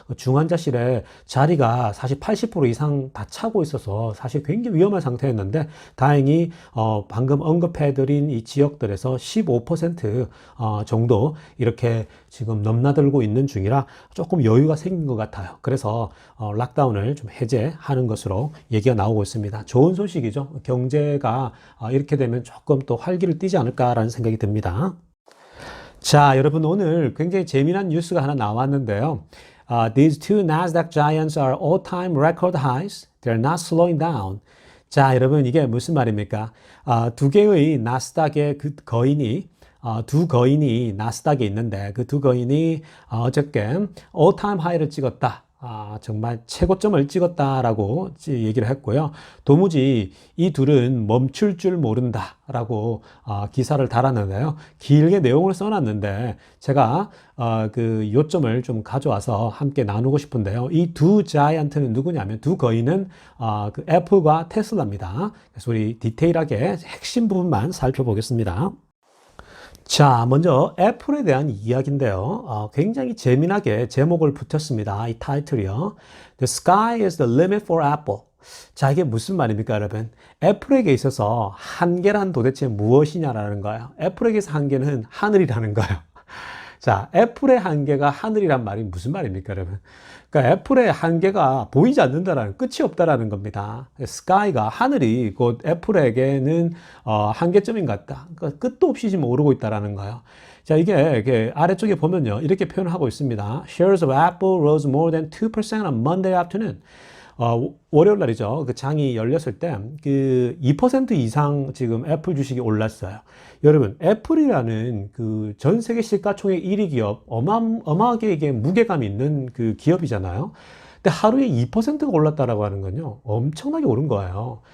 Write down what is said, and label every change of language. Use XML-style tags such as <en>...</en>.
<ko>중환자실에 자리가 사실 80% 이상 다 차고 있어서 사실 굉장히 위험한 상태였는데 다행히 방금 언급해드린 이 지역들에서 15% 정도 이렇게 지금 넘나들고 있는 중이라 조금 여유가 생긴 것 같아요. 그래서 락다운을 좀 해제하는 것으로 얘기가 나오고 있습니다. 좋은 소식이죠. 경제가 이렇게 되면 조금 또 활기를 띠지 않을까라는 생각이 듭니다. 자, 여러분 오늘 굉장히 재미난 뉴스가 하나 나왔는데요.</ko> <en>These two Nasdaq giants are all-time record highs. They're not slowing down.</en> <ko>자, 여러분 이게 무슨 말입니까? 두 개의 나스닥의 그 거인이 두 거인이 나스닥에 있는데 그 두 거인이 어저께</ko> <en>all-time high</en> <ko>를 찍었다. 정말 최고점을 찍었다라고 얘기를 했고요. 도무지 이 둘은 멈출 줄 모른다라고 기사를 달았는데요. 길게 내용을 써놨는데 제가 그 요점을 좀 가져와서 함께 나누고 싶은데요. 이 두 자이언트는 누구냐면 두 거인은 그 애플과 테슬라입니다. 그래서 우리 디테일하게 핵심 부분만 살펴보겠습니다. 자, 먼저 애플에 대한 이야기인데요. 굉장히 재미나게 제목을 붙였습니다. 이 타이틀이요.</ko> <en>The sky is the limit for Apple.</en> <ko>자, 이게 무슨 말입니까, 여러분? 애플에게 있어서 한계란 도대체 무엇이냐라는 거예요. 애플에게서 한계는 하늘이라는 거예요. 자, 애플의 한계가 하늘이란 말이 무슨 말입니까, 여러분? 그러니까 애플의 한계가 보이지 않는다라는, 끝이 없다라는 겁니다. 스카이가, 하늘이 곧 애플에게는 한계점인 것 같다. 그러니까 끝도 없이 지금 오르고 있다라는 거예요. 자, 이게 아래쪽에 보면요, 이렇게 표현하고 있습니다.</ko> <en>Shares of Apple rose more than 2% on Monday afternoon.</en> <ko>월요일 날이죠. 그 장이 열렸을 때 그 2% 이상 지금 애플 주식이 올랐어요. 여러분, 애플이라는 그 전 세계 시가총액 1위 기업, 어마어마하게 이게 무게감 있는 그 기업이잖아요. 근데 하루에 2%가 올랐다라고 하는 건요, 엄청나게 오른 거예요.</ko>